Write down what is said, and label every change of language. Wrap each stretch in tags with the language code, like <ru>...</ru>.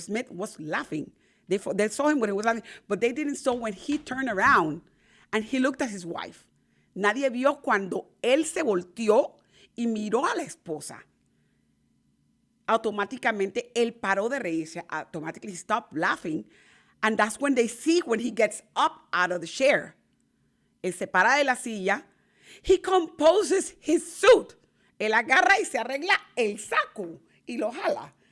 <en>Smith was laughing. They saw him when he was laughing, but they didn't saw when he turned around and he looked at his wife.</en> <es>Nadie vio cuando él se volteó y miró a la esposa. Automáticamente, él paró de reírse.</es> <en>Automatically, he stopped laughing. And that's when they see when he gets up out of the chair.</en> <es>Él se para de la silla.</es> <en>He composes his suit.</en> <es>Él agarra y se arregla el saco y lo jala.</es>